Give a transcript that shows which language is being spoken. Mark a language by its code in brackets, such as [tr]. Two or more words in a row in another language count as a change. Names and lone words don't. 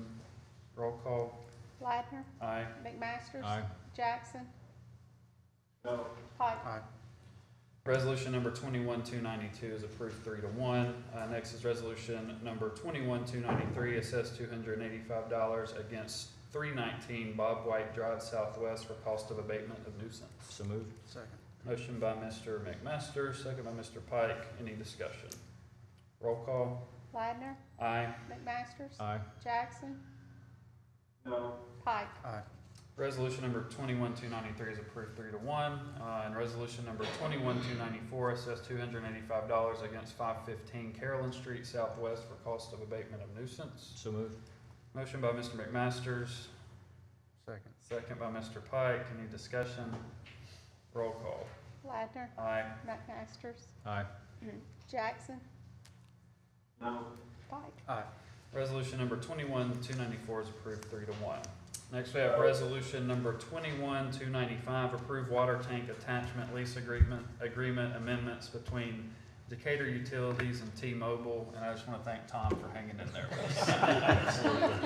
[en] Roll call. Ladner. Aye. McMasters. Aye. Jackson. No. Pike. Aye. Resolution number 21-292 is approved 3-1. Next is resolution number 21-293, assessed $285 against 319 Bob White Drive Southwest for cost of abatement of nuisance. So moved. Second. Motion by Mr. McMaster, second by Mr. Pike. Any discussion? Roll call. Ladner. Aye. McMasters. Aye. Jackson. No. Pike. Aye. Resolution number 21-293 is approved 3-1. And resolution number 21-294, assessed $285 against 515 Carolyn Street Southwest for cost of abatement of nuisance. So moved. Motion by Mr. McMasters, Second. second by Mr. Pike. Any discussion? Roll call. Ladner. Aye. McMasters. Aye. Jackson. No. Pike. Aye. Resolution number 21-294 is approved 3-1. Next, we have resolution number 21-295, approve water tank attachment lease agreement amendments between Decatur Utilities and T-Mobile. And I just want to thank Tom for hanging in there with us.